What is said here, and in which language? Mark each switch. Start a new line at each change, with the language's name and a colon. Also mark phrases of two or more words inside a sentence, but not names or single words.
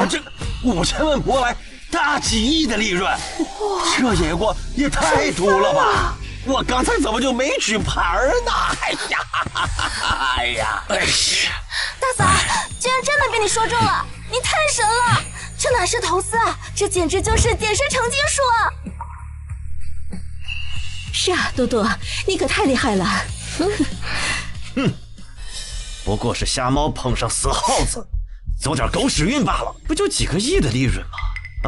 Chinese: 這5000萬博來大幾億的利潤，這野過也太毒了吧！我剛才怎麼就沒舉牌呢？哎呀！大嫂，居然真的被你說中了，你太神了！這哪是投資啊，這簡直就是點石成金術啊！是啊，多多，你可太厲害了。不過是瞎貓碰上死耗子，走點狗屎運罷了，不就幾個億的利潤嗎？